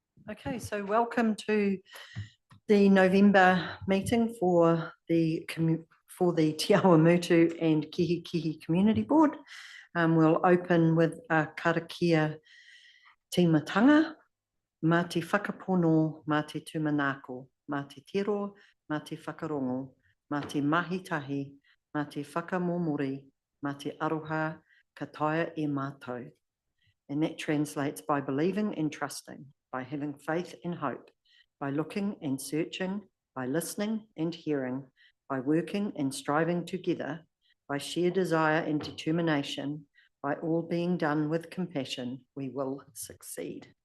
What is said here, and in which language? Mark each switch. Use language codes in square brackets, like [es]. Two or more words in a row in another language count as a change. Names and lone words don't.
[en] Okay, so welcome to the November meeting for the Awamutu and Kihikihi Community Board. We'll open with a [mi] karakia timatanga, mā te whakapono, mā te tūmanako, mā te tiro, mā te whakarongo, mā te mahitahi, mā te whakamomori, mā te aroha, ka taia e mātou. [en] And that translates by believing and trusting, by having faith and hope, by looking and searching, by listening and hearing, by working and striving together, by sheer desire and determination, by all being done with compassion, we will succeed.